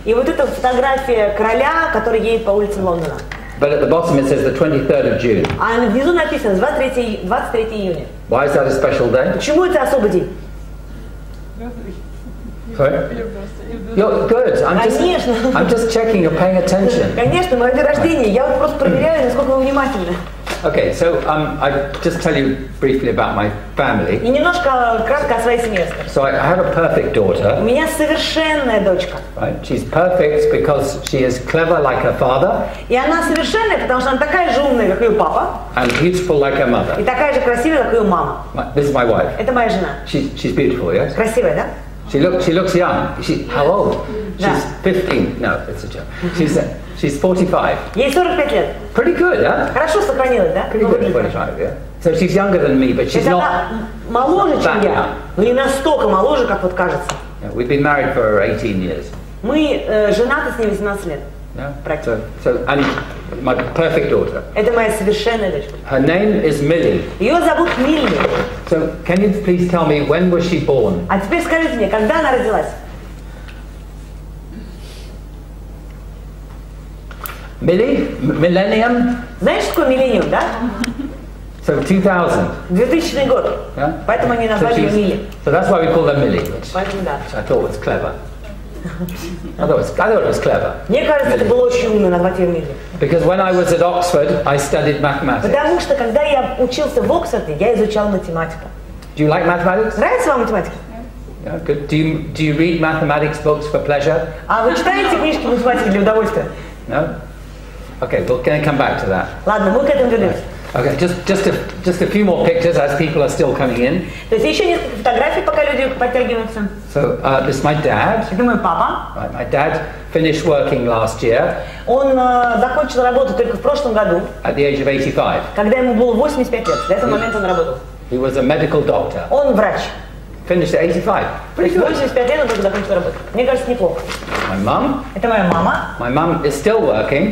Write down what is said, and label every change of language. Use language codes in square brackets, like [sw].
[ru] И вот эта фотография короля, который едет по улице Лондона. [en] But at the bottom it says the 23rd of June. [ru] А внизу написано 23 июня. [en] Why is that a special day? [ru] Почему это особый день? [en] Sorry? You're good. I'm just checking you're paying attention. [ru] Конечно, мое день рождения. Я вот просто проверяю, насколько вы внимательны. [en] Okay, so I just tell you briefly about my family. [ru] И немножко кратко о своей семье скажу. [en] So I have a perfect daughter. [ru] У меня совершенная дочка. [en] Right? She's perfect because she is clever like her father. [ru] И она совершенная, потому что она такая же умная, как ее папа. [en] And beautiful like her mother. [ru] И такая же красивая, как ее мама. [en] This is my wife. [ru] Это моя жена. [en] She's beautiful, yes? [ru] Красивая, да? [en] She looks young. How old? [ru] Да. [en] She's 15. No, it's a joke. She's 45. [ru] Ей 45 лет. [en] Pretty good, huh? [ru] Хорошо сохранилась, да? [en] Pretty good, 45, yeah. So she's younger than me, but she's [ru] Это [en] not. [ru] она моложе, чем [en] that [ru] я, [en] young. [ru] но не настолько моложе, как вот кажется. [en] Yeah, we've been married for 18 years. [ru] Мы женаты с ней 18 лет. [en] Yeah. And my perfect daughter. [ru] Это моя совершенная дочка. [en] Her name is Millie. [ru] Ее зовут Милли. [en] So can you please tell me when was she born? [ru] А теперь скажите мне, когда она родилась? [en] Millie? Millennium? [ru] Знаешь, что такое миллениум, да? [en] So 2000. [ru] 2000 год. [en] Yeah? [ru] Поэтому они назвали ее Милли. [en] So that's why we call her Millie, which [ru] Поэтому да. [en] I thought was clever. I thought it was clever. [ru] Мне кажется, это было очень умно назвать ее Милли. [en] Because when I was at Oxford, I studied mathematics. [ru] Потому что, когда я учился в Оксфорде, я изучал математику. [en] Do you like mathematics? [ru] Нравится вам математика? [en] Yeah, good. Do you read mathematics books for pleasure? [ru] А вы читаете книжки математики для удовольствия? [en] No? Okay, we're going to come back to that. [ru] Ладно, мы к этому вернемся. [en] Okay, just a few more pictures as people are still coming in. [ru] То есть еще несколько фотографий, пока люди подтягиваются. [en] So this is my dad. [ru] Это мой папа. [en] Right, my dad finished working last year. [ru] Он закончил работу только в прошлом году. [en] At the age of 85. [ru] Когда ему было 85 лет. До этого момента он работал. [en] He was a medical doctor. [ru] Он врач. [en] Finished at 85. Pretty good. [ru] 85 лет он только закончил работу. Мне кажется, неплохо. [en] My mum. [ru] Это моя мама. [en] My mum is still working.